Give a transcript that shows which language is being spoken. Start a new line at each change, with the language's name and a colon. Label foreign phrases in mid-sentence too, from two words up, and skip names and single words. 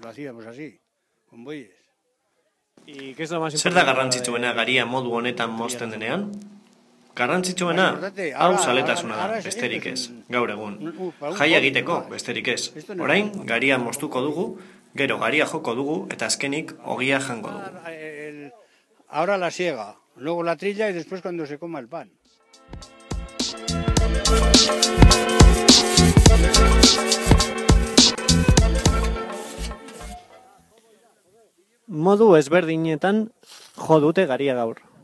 Basque: Zer da garrantzitsuena garia modu honetan mozten denean? Garrantzitsuena, hau zaletasuna da, besterik ez, gaur egun. Jaia egiteko, besterik ez. Orain, garia moztuko dugu, gero garia joko dugu eta azkenik ogia jango dugu.
Spanish: Ahora la siega, luego la trilla y después cuando se coma el pan.
Basque: Modu ezberdinetan jo dute garia gaur.